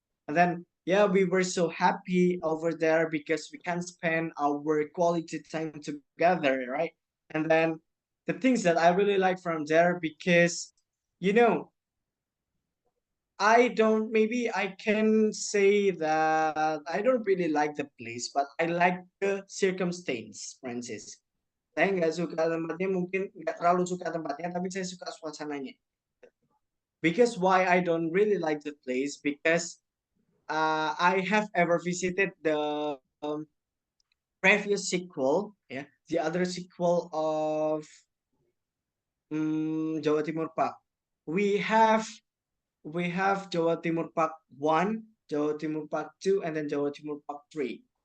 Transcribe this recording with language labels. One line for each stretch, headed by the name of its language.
English: And then, yeah, we were so happy over there because we can spend our quality time together, right? And then the things that I really like from there, because, you know, I don't, maybe I can say that I don't really like the place, but I like the circumstance, Francis.
Indonesian: Saya nggak suka tempatnya, mungkin nggak terlalu suka tempatnya, tapi saya suka suasananya.
English: Because why I don't really like the place? Because I have ever visited the previous sequel, yeah, the other sequel of Jawa Timur Park. We have Jawa Timur Park 1, Jawa Timur Park 2, and then Jawa Timur Park 3.